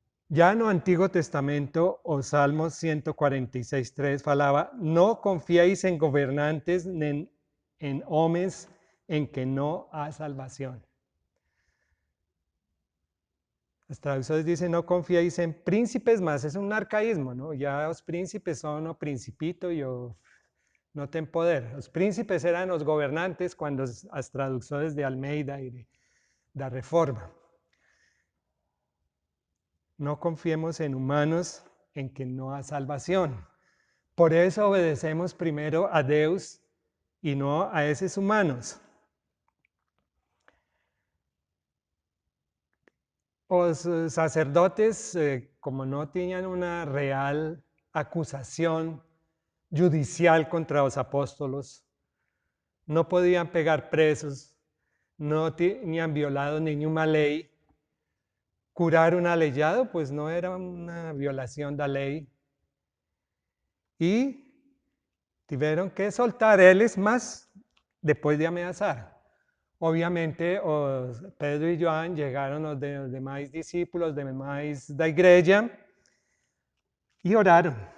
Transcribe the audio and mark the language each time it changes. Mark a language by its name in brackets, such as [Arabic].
[Portuguese] Já no Antigo Testamento, o Salmo 146:3 falava: não confiéis em governantes, nem em homens en que no há salvación. [Spanish] Las traducciones dicen: no confiéis en príncipes, mas es un arcaísmo, ¿no? Ya los príncipes son o principito y no tienen poder. Los príncipes eran los gobernantes cuando las traducciones de Almeida y de la Reforma. No confiemos en humanos en que no há salvación. Por eso obedecemos primero a Deus y no a esos humanos. Los sacerdotes, como no tenían una real acusación judicial contra los apóstolos, no podían [Portuguese] pegar presos, [Spanish] no tenían violado ninguna ley. curar un aleijado, pues no era una violación da lei. [Portuguese] E tiveram que soltar eles, mas depois de ameaçar. Obviamente, Pedro e João chegaram os demais discípulos, os demais da igreja, e oraram.